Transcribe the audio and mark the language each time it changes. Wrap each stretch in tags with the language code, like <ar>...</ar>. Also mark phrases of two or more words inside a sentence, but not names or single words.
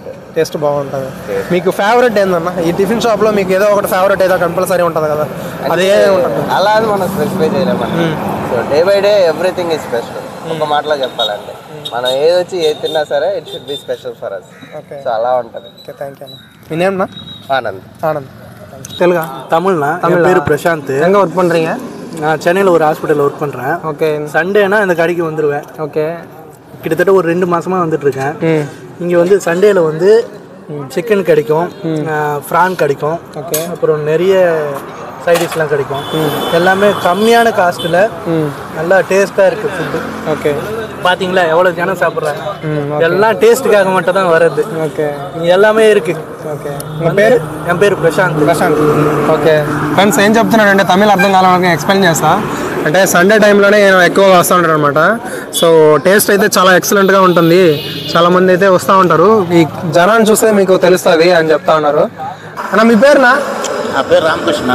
<te>టేస్ట్ బాగుంటుంది. మీకు ఫేవరెట్ ఏందన్నా ఈ టిఫిన్ షాప్లో? మీకు ఏదో ఒకటి ఫేవరెట్ ఏదో కంపల్సరీ ఉంటుంది కదా, అదే ఉంటుంది. అలా అని మనం స్పెసిఫై చేయలేమన్నా.</te> <en>so day by day everything is special.</en> <te>ఒక మాటలో చెప్పాలంటే మనం ఏది వచ్చి ఏది తిన్నా సరే</te> <en>it should be special for us.</en> <te>సో అలా ఉంటుంది. ఓకే,</te> <en>thank you</en> <te>అన్న. మీ నేమ్నా?</te> <ta>ஆனந்த். ஆனந்த். தெலுங்கா? தமிழ்ண்ணா. என் பேர் பிரசாந்த். எங்கே ஒர்க் பண்ணுறீங்க? நான் சென்னையில் ஒரு ஹாஸ்பிட்டலில் ஒர்க் பண்ணுறேன். ஓகே. சண்டேனா இந்த கடைக்கு வந்துடுவேன். ஓகே. கிட்டத்தட்ட ஒரு 2 மாதமாக வந்துட்டுருக்கேன். இங்கே வந்து சண்டேயில் வந்து சிக்கன் கிடைக்கும், ஃப்ரான் கிடைக்கும், ஓகே. அப்புறம் நிறைய சைடிஷ்லாம் கிடைக்கும். எல்லாமே கம்மியான காஸ்ட்டில் நல்லா டேஸ்ட்டாக இருக்குது ஃபுட்டு. ஓகே. பார்த்தீங்களா எவ்வளோ ஜனம் சாப்பிட்றாங்க. எல்லாம் டேஸ்ட்டுக்காக மட்டும் தான் வருது. ஓకే. இங்கே எல்லாமே இருக்குது.</ta> <te>ఓకే. మీ పేరు?</te> <ta>என் பேர் பிரசாந்த்.</ta> <te>ప్రశాంత్.</te> <en>okay friends,</en> <te>ఏం చెప్తున్నానంటే తమిళ అర్థం కావాలని ఎక్స్ప్లెయిన్ చేస్తా. అంటే సండే టైంలోనే నేను ఎక్కువగా వస్తూ ఉంటాను అనమాట. సో టేస్ట్ అయితే చాలా ఎక్సలెంట్గా ఉంటుంది. చాలామంది అయితే వస్తూ ఉంటారు. ఈ జనాన్ని చూస్తే మీకు తెలుస్తుంది అని చెప్తా ఉన్నారు. అన్న మీ పేరునా? నా పేరు రామకృష్ణ.</te>